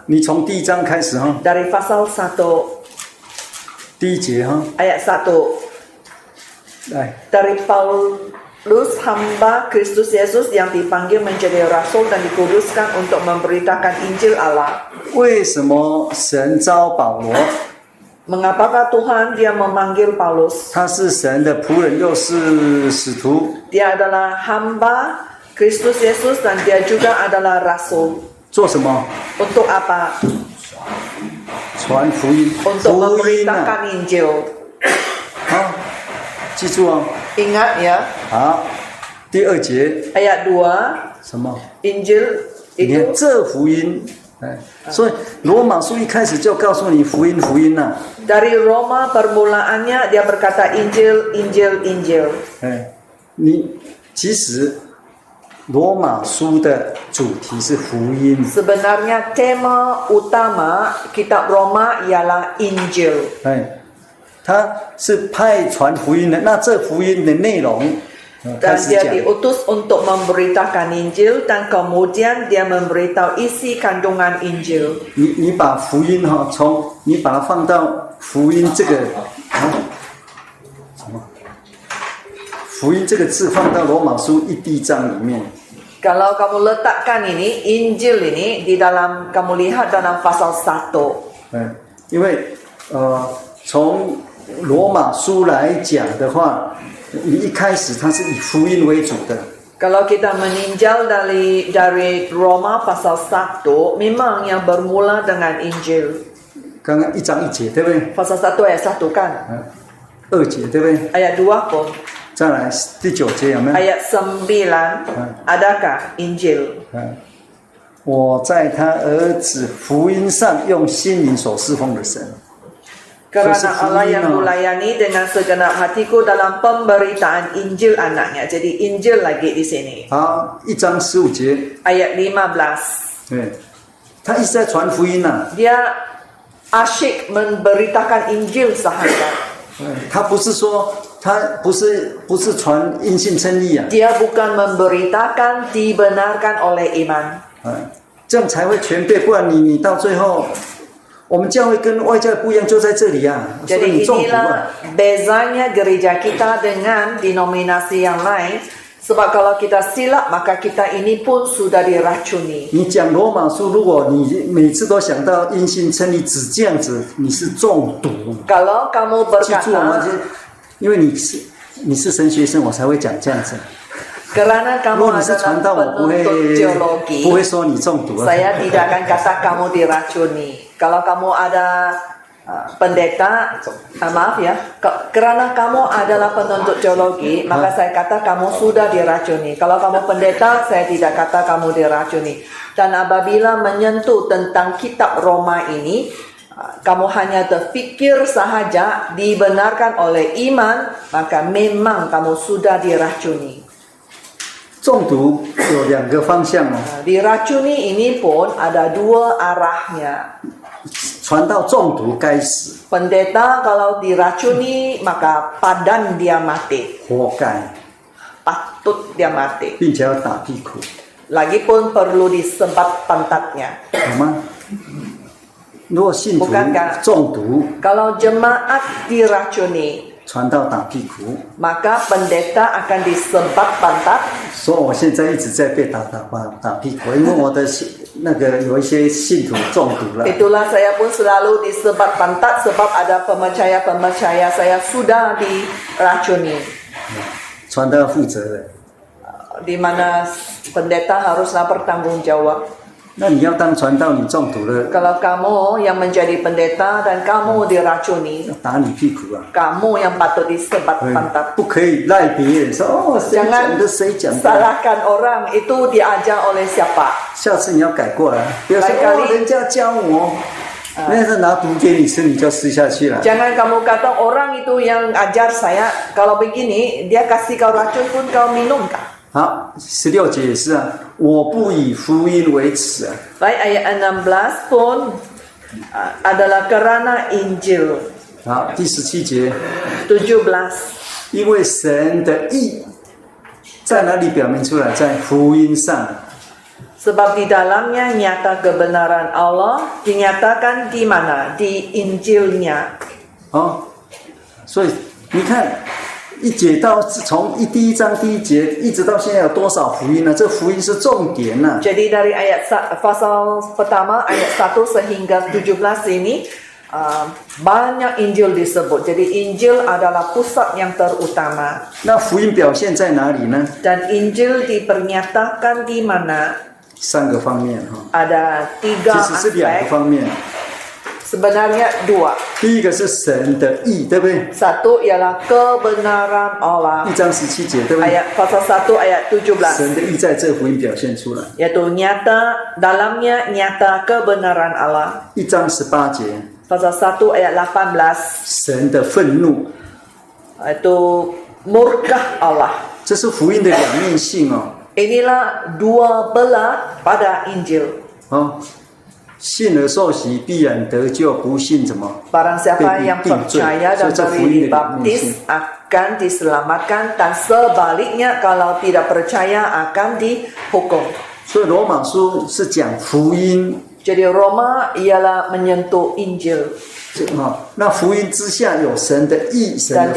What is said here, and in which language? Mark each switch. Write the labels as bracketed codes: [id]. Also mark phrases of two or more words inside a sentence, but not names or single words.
[zh] 你从第一章开始哈， [ms] dari pasal 1 [zh] 第一节哈， [ms] ayat 1. [zh] 来， [ms] Dari Paulus hamba Kristus Yesus yang dipanggil menjadi rasul dan dikuduskan untuk memberitakan Injil Allah. [zh] 为什么神召保罗？ [ms] Mengapakah Tuhan dia memanggil Paulus? [zh] 他是神的仆人，又是使徒， [ms] Dia adalah hamba Kristus Yesus dan dia juga adalah rasul. [zh] 做什么？ [ms] Untuk apa? [zh] 传福音， [ms] Untuk [zh] 福音啊！ [ms] memberitakan Injil. [zh] 好，记住哦。 [ms] Ingat ya, [zh] 好，第二节 [ms] ayat 2, [zh] 什么？ [ms] Injil [zh] 你看 [ms] itu [zh] 这福音，所以罗马书一开始就告诉你福音呐、 [ms] dari Roma permulaannya dia berkata Injil, Injil, Injil. [zh] 你其实罗马书的主题是福音， [ms] Sebenarnya tema utama kitab Roma ialah Injil. [zh] 哎，他是派传福音的。那这福音的内容，开 [ms] Dan [zh] 始 [ms] dia [zh] 讲， [ms] diutus untuk memberitakan Injil dan kemudian dia memberitahu isi kandungan Injil. [zh] 你把福音哈，你把它放到福音这个什么？福音这个字放到罗马书1章里面， [ms] Kalau kamu letakkan ini Injil ini di dalam, kamu lihat dalam pasal 1. [zh] 因为从罗马书来讲的话，你一开始它是以福音为主的。 [ms] Kalau kita meninjau dari Roma pasal 1, memang yang bermula dengan Injil. [zh] 刚刚1章1节，对不对？ [ms] Pasal 1 ayat 1 kan? [zh] 2 节，对不对？ [ms] Ayat 2 pun. [zh] 再来第9节有没有？ [ms] Ayat 9, adakah Injil? [zh] 我在他儿子福音上用心灵所侍奉的神。 [ms] Kerana Allah yang kulayani dengan segenap hatiku dalam pemberitaan Injil anaknya. Jadi Injil lagi di sini. [zh] 好，1章15节， [ms] Ayat 15. [zh] 对，他一直在传福音呐、 [ms] Dia asyik memberitakan Injil sahaja. [zh] 他不是说他不是传因信称义啊， [ms] Dia bukan memberitakan dibenarkan oleh iman. [zh] 这样才会全备，不然你到最后，我们教会跟外教不一样，就在这里啊，所以 [ms] Jadi [zh] 你中毒 [ms] inilah [zh] 啊。 [ms] bezanya gereja kita dengan denominasi yang lain. Sebab kalau kita silap maka kita ini pun sudah diracuni. [zh] 你讲罗马书，如果你每次都想到因信称义，只这样子，你是中毒。 [ms] Kalau kamu [zh] 记住我们 [ms] berkata [zh] 因为你是神学生，我才会讲这样子。 [ms] kerana [zh] 如果 [ms] kamu [zh] 你是传道， [ms] adalah [zh] 我 [ms] penuntut teologi, [zh] 不会说你中毒啊。 [ms] saya tidak akan kata kamu diracuni. Kalau kamu ada pendeta, maaf ya, kerana kamu adalah penuntut teologi, maka saya kata kamu sudah diracuni. Kalau kamu pendeta, saya tidak kata kamu diracuni. Dan apabila menyentuh tentang kitab Roma ini, kamu hanya terfikir sahaja dibenarkan oleh iman, maka memang kamu sudah diracuni. [zh] 中毒有2个方向哦， [ms] Diracuni ini pun ada 2 arahnya. [zh] 传到中毒该死， [ms] Pendeta kalau diracuni maka padan dia mati, [zh] 活该， [ms] patut dia mati. [zh] 并且要打屁股， [ms] Lagipun perlu disebat pantatnya. [zh] 好吗？如果信徒 [ms] Bukankah [zh] 中毒， [ms] Kalau jemaat diracuni, [zh] 传到打屁股， [ms] maka pendeta akan disebat pantat. [zh] 说我现在一直在被打屁股，因为我的那个有一些信徒中毒了。 [ms] Itulah saya pun selalu disebat pantat sebab ada pemercaya-pemercaya saya sudah diracuni. [zh] 传道要负责的， [ms] Di mana pendeta haruslah bertanggung jawab. [zh] 那你要当传道，你中毒了， [ms] Kalau kamu yang menjadi pendeta dan kamu diracuni, [zh] 要打你屁股啊！ [ms] kamu yang patut disebat pantat. [zh] 不可以赖别人说哦，谁讲的谁讲的， [ms] Salahkan orang itu diajar oleh siapa? [zh] 下次你要改过来，不要说 [ms] Lain kali [zh] 哦，人家教我，那是拿毒给你吃，你就吃下去了。 [ms] Jangan kamu kata orang itu yang ajar saya, kalau begini dia kasih kau racun pun kau minum kah? [zh] 好，16节也是啊，我不以福音为耻啊。 [ms] Baik, ayat 16 pun adalah kerana Injil. [zh] 好，第17节， [ms] 17. [zh] 因为神的义在哪里表明出来？在福音上。 [ms] Sebab di dalamnya nyata kebenaran Allah dinyatakan di mana? Di Injilnya. [zh] 哦，所以你看，一节到从第1章第1节一直到现在有多少福音呢？这福音是重点呢、 [ms] Jadi dari ayat pasal pertama ayat 1 sehingga 17 ini banyak Injil disebut. Jadi Injil adalah pusat yang terutama. [zh] 那福音表现在哪里呢？ [ms] Dan Injil dipernyatakan di mana? [zh] 3 个方面哈， [ms] Ada 3 [zh] 其实是2个 [ms] aspek. [zh] 方面。 [ms] Sebenarnya 2. [zh] 第一个是神的义，对不对？ [ms] Satu ialah kebenaran Allah. [zh] 1 章17节，对不对？ [ms] Ayat pasal 1 ayat 17. [zh] 神的义在这福音表现出来。 [ms] Yaitu dalamnya nyata kebenaran Allah. [zh] 1 章18节， [ms] Pasal 1 ayat 18. [zh] 神的愤怒， [ms] Itu murkah Allah. [zh] 这是福音的2面性哦。 [ms] Inilah dua belah pada Injil. [zh] 哦，信而受洗必然得救，不信怎么？ [ms] Barang siapa yang [zh] 定罪。 [ms] percaya [zh] 所以 [ms] dan [zh] 这福 [ms] beri [zh] 音的里面 [ms] dibaptis [zh] 是 [ms] akan diselamatkan, dan sebaliknya kalau tidak percaya akan dihukum. [zh] 所以罗马书是讲福音 [ms] Jadi Roma ialah menyentuh Injil, [zh] 那福音之下有神的义，神 [ms] dan